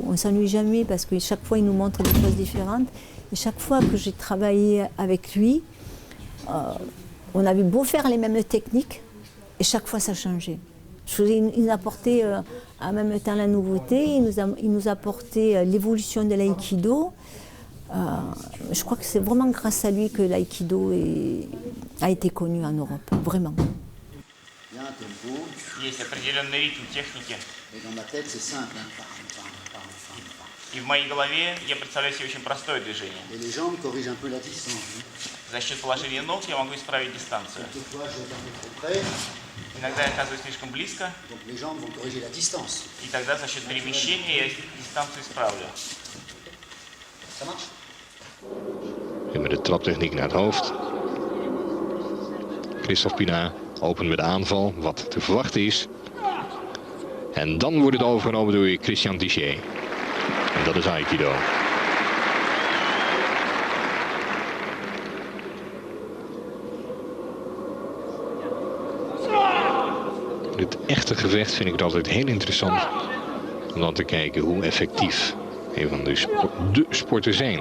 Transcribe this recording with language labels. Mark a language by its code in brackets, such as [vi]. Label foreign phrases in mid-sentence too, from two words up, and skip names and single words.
[fr] On ne s'ennuie jamais parce que chaque fois il nous montre des choses différentes. Et chaque fois que j'ai travaillé avec lui, on avait beau faire les mêmes techniques et chaque fois ça changeait. Il nous apportait en même temps la nouveauté, il nous apportait l'évolution de l'aïkido. Je crois que c'est vraiment grâce à lui que l'aïkido a été connu en Europe, vraiment. Il y a un tempo. [ru] Есть определенный ритм техники. [fr] Et dans ma tête, c'est simple. Hein. [ru] И в моей голове я представляю себе очень простое движение. [fr] Et les jambes corrigent un peu la distance. Hein. [ru] За счет положения ног я могу исправить дистанцию. [fr] Quelquefois, je vais un peu trop près, [ru] Иногда я оказываюсь слишком близко, [fr] donc les jambes vont corriger la distance. [ru] и тогда за счет перемещения я дистанцию исправлю. [fr] Ça marche? [nl] En met de traptechniek naar het hoofd. Christophe Pina opent met aanval, wat te verwachten is. En dan wordt het overgenomen door Christian Tissier. En dat is Aikido. Het echte gevecht vind ik het altijd heel interessant om dan te kijken hoe effectief een van de sporten zijn.